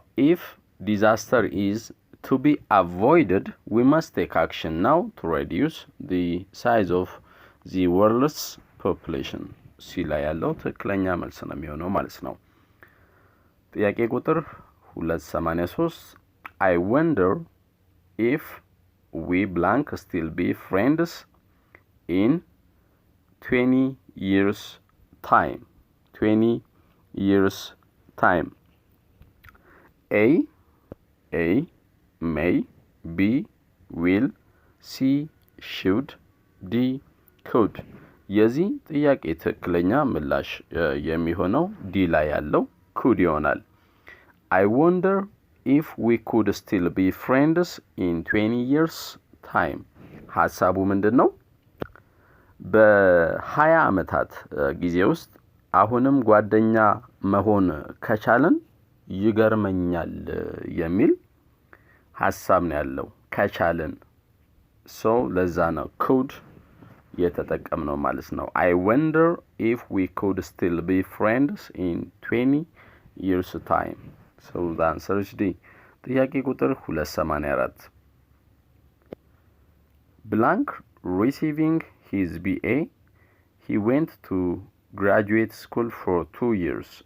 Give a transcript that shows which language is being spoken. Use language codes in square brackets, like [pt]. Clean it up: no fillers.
[en] if disaster is to be avoided, we must take action now to reduce the size of the world's population. [am] ሲ ላይ ያለው ትክክለኛ መልስ ነው የሚሆነው ማለት ነው። ጥያቄ ቁጥር [en] 283 I wonder if we blank still be friends in 20 years time. 20 years time. A may, B will, C should, D could. [am] የዚህ ጥያቄ ትክክለኛ ምላሽ የሚሆነው ዲ ላይ ያለው could ይሆናል። [en] I wonder if we could still be friends in 20 years time. [am] ሐሳቡ ምንድነው? በ20 ዓመታት ጊዜ ውስጥ አሁንም ጓደኛ መሆን ከቻለን ይገርመኛል የሚል ሐሳብ ነው ያለው። ከቻለን so ለዛ ነው could የተጠቀምነው ማለት ነው። [en] I wonder if we could still be friends in 20 years time. So the answer is D. ጥያቄ ቁጥር 284 blank receiving his BA he went to graduate school for 2 years.